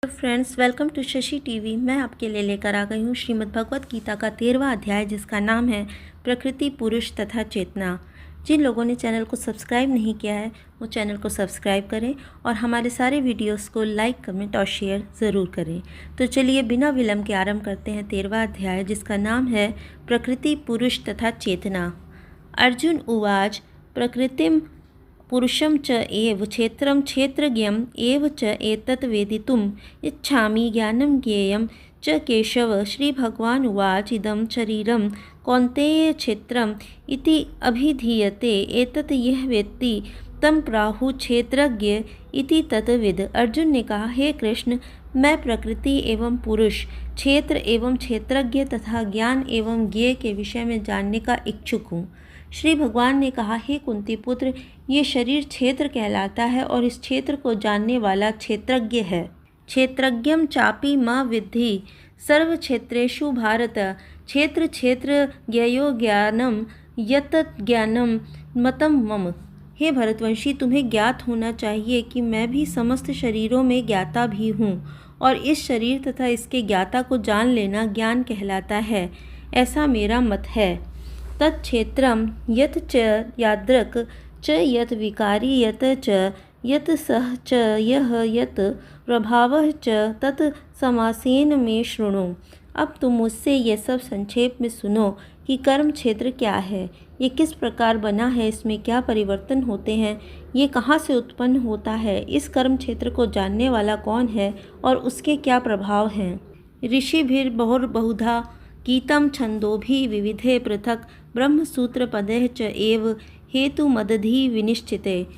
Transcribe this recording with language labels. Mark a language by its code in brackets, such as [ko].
[en] friends, welcome to [hi] Shashi TV. मैं आपके लिए लेकर आ गई हूँ श्रीमद् भगवत गीता का 13वां अध्याय, जिसका नाम है प्रकृति, पुरुष तथा चेतना। जिन लोगों ने चैनल को सब्सक्राइब नहीं किया है वो चैनल को सब्सक्राइब करें और हमारे सारे वीडियोस को लाइक, कमेंट और शेयर ज़रूर करें। तो चलिए बिना विलंब के आरंभ करते हैं 13वां अध्याय, जिसका नाम है प्रकृति, पुरुष तथा चेतना। [sa] अर्जुन उवाच प्रकृतिम पुरुषं च एव क्षेत्रं क्षेत्रज्ञम् एव च एतत् वेदितुम् इच्छामि ज्ञानं ज्ञेयं च केशव। श्रीभगवान् उवाच इदं शरीरं कौन्तेय क्षेत्रम् इति अभिधीयते एतत् यः वेत्ति तं प्राहुः क्षेत्रज्ञ इति तत्विद। [hi] अर्जुन ने कहा, हे कृष्ण, मैं प्रकृति एवं पुरुष, क्षेत्र एवं क्षेत्रज्ञ तथा ज्ञान एवं ज्ञेय के विषय में जानने का इच्छुक हूँ। श्री भगवान ने कहा, हे कुंती पुत्र, ये शरीर क्षेत्र कहलाता है और इस क्षेत्र को जानने वाला क्षेत्रज्ञ है। [sa] क्षेत्रज्ञं चापि मां विद्धि सर्व क्षेत्रेषु भारत। क्षेत्र क्षेत्र ज्ञयो ज्ञानम यत ज्ञानम मतम मम। [hi] हे भरतवंशी, तुम्हें ज्ञात होना चाहिए कि मैं भी समस्त शरीरों में ज्ञाता भी हूँ और इस शरीर तथा इसके ज्ञाता को जान लेना ज्ञान कहलाता है, ऐसा मेरा मत है। [sa] तत्क्षेत्रम यत च यादृक् च यत विकारी यत च यत सह च यह यत प्रभावः च तत् समासेन में शृणु। [hi] अब तुम मुझसे ये सब संक्षेप में सुनो कि कर्म क्षेत्र क्या है, ये किस प्रकार बना है, इसमें क्या परिवर्तन होते हैं, ये कहाँ से उत्पन्न होता है, इस कर्म क्षेत्र को जानने वाला कौन है और उसके क्या प्रभाव हैं। [sa] ऋषिभिर्बहुधा गीतं छन्दोभिः विविधे पृथक् ब्रह्मसूत्रपदैः च एव हेतुमदधि विनिश्चिते।